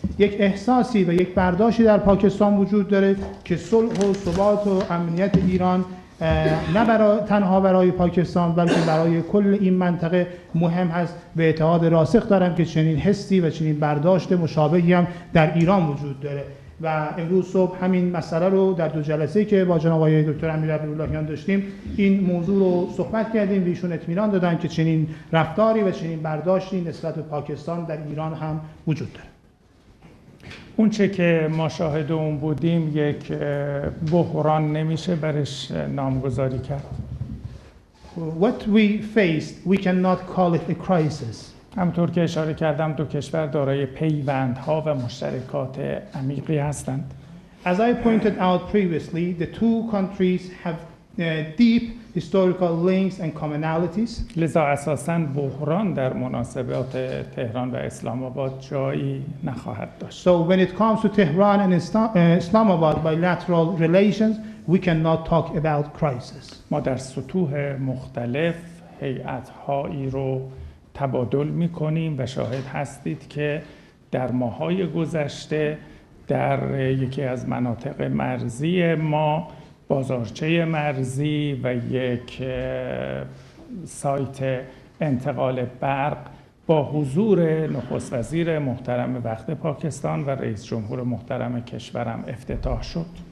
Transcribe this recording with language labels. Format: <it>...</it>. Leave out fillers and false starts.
<fa>یک احساسی و یک برداشتی در پاکستان وجود داره که صلح و ثبات و امنیت ایران نه تنها برای پاکستان بلکه برای کل این منطقه مهم هست و اعتقاد راسخ دارم که چنین حسی و چنین برداشت مشابهی هم در ایران وجود داره و امروز صبح همین مسئله رو در دو جلسه‌ای که با جناب آقای دکتر امیر عبداللهیان داشتیم این موضوع رو صحبت کردیم و ایشون اطمینان دادن که چنین رفتاری و چنین برداشتی نسبت به پاکستان در ایران هم وجود داره. اون چه که ما شاهد اون بودیم یک بحران نمیشه برش نامگذاری کرد.</fa> <en>What we faced, we cannot call it a crisis.</en> <fa>همطور که اشاره کردم دو کشور دارای پیوندها و مشترکات عمیقی هستند.</fa> <en>As I pointed out previously, the two countries have deep historical links and commonalities.</en> <fa>لذا اساساً بحران در مناسبات تهران و اسلام آباد جایی نخواهد داشت.</fa> <en>So when it comes to Tehran and Islamabad bilateral relations, we cannot talk about crisis.</en> <fa>ما در سطوح مختلف هیئت‌هایی رو تبادل می‌کنیم و شاهد هستید که در ماه‌های گذشته در یکی از مناطق مرزی ما بازارچه مرزی و یک سایت انتقال برق با حضور نخست وزیر محترم وقت پاکستان و رئیس جمهور محترم کشورم افتتاح شد.</fa>